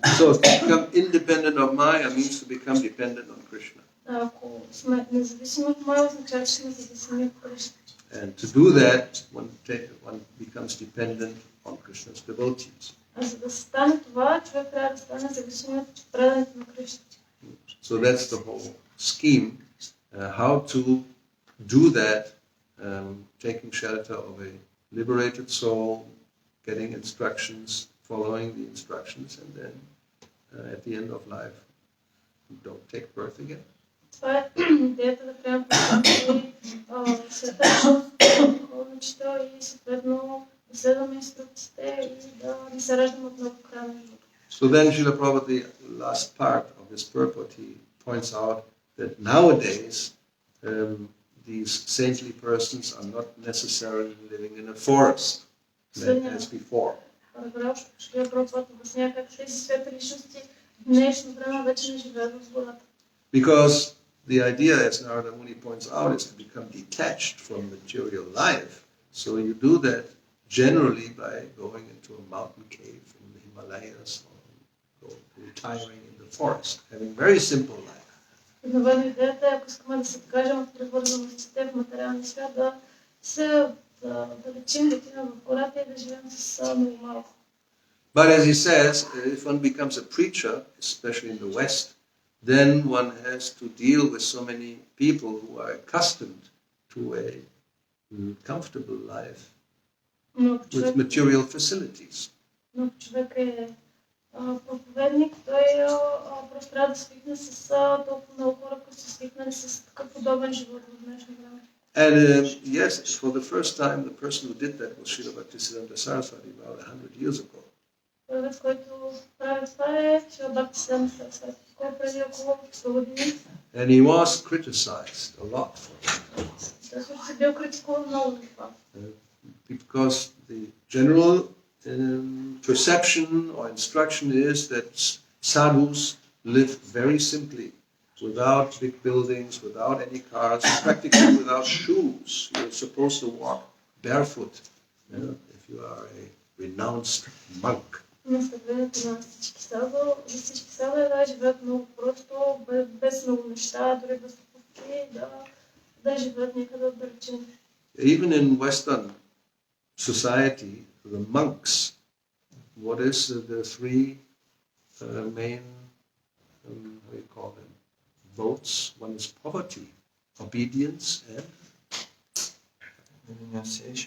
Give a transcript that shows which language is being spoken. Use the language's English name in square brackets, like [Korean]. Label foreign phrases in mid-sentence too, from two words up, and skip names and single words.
[English] So to become independent of Maya means to become dependent on Krishna. [Bulgarian] Ако сме независими от Мая, означава, че сме зависими от Кришна. [English] And to do that, one becomes dependent on Krishna's devotees. [Bulgarian] А за да стане това, човек трябва да стане зависим от преданите на Кришна. [English] So that's the whole scheme, how to do that, taking shelter of a liberated soul, getting instructions, following the instructions, and then at the end of life, don't take birth again. [Bulgarian] Това е идеята да приемем света, учител и съответно да следваме инструкциите и да не се раждаме отново в края на живота. [English] So then Srila Prabhupada, the last part of his purport, he points out that nowadays these saintly persons are not necessarily living in a forest as before. [Bulgarian] Srila Prabhupada обяснява как тези светли личности в днешно време вече не живеят в гората. [English] Because the idea, as Narada Muni points out, is to become detached from material life. So you do that generally by going into a mountain cave in the Himalayas or retiring in the forest, having very simple life. [Bulgarian] Обикновено идеята е, ако искаме да се откажем от привързаностите в материалния свят, да се далечим, да отидем в гората и да живеем с много малко. [English] But as he says, if one becomes a preacher, especially in the West, then one has to deal with so many people who are accustomed to a comfortable life with material facilities. [Bulgarian] Но ако човек е проповедник, той просто трябва да свикне с толкова много хора, които са свикнали с такъв подобен живот в днешно време. [English] And yes, for the first time, the person who did that was Srila Bhaktisiddhanta Saraswati about 100 years ago. [Bulgarian] Първият, който прави това е Шрила Бхактисидханта Сарасвати, който преди около 100 години. [English] And he was criticized a lot for it. [Bulgarian] Той също се бил критикуван много за това. [English] Because the general perception or instruction is that sadhus live very simply, without big buildings, without any cars, practically without shoes. You're supposed to walk barefoot if you are a renounced monk. [Bulgarian] Наставлението на всички саду е да живеят много просто, без много неща, дори без покупки, да живеят някъде отдалечени. [English] Even in Western society, the monks, what is the three main, how do you call them, votes? One is poverty, obedience, and renunciation.